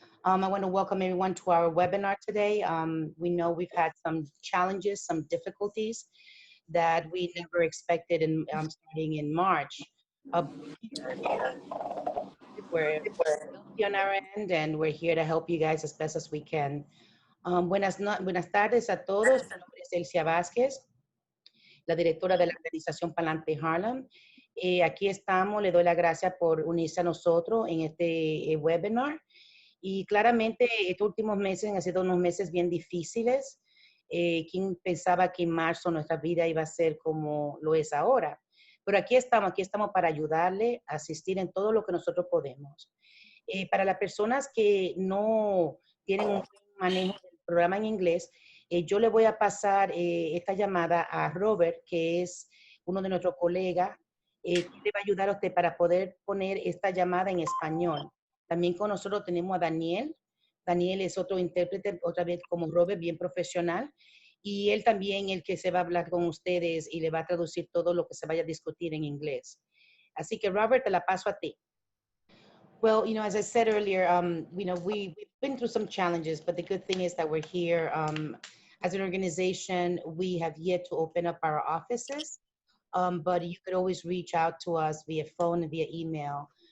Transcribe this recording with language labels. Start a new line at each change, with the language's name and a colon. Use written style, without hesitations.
English: I want to welcome everyone to our webinar today. We know we've had some challenges, some difficulties that we never expected in starting in March. We're healthy on our end, and we're here to help you guys as best as we can.
Spanish: Buenas tardes a todos. Mi nombre es Elcia Vázquez, la directora de la organización Palante Harlem. Aquí estamos, le doy las gracias por unirse a nosotros en este webinar. Y claramente estos últimos meses han sido unos meses bien difíciles. ¿Quién pensaba que en marzo nuestra vida iba a ser como lo es ahora? Pero aquí estamos para ayudarle, asistir en todo lo que nosotros podemos. Para las personas que no tienen un buen manejo del programa en inglés, yo le voy a pasar esta llamada a Robert, que es uno de nuestros colegas, que le va a ayudar a usted para poder poner esta llamada en español. También con nosotros tenemos a Daniel. Daniel es otro intérprete, otra vez como Robert, bien profesional. Y él también, el que se va a hablar con ustedes y le va a traducir todo lo que se vaya a discutir en inglés. Así que, Robert, te la paso a ti.
English: Well, as I said earlier, we've been through some challenges, but the good thing is that we're here. As an organization, we have yet to open up our offices, but you could always reach out to us via phone and via email.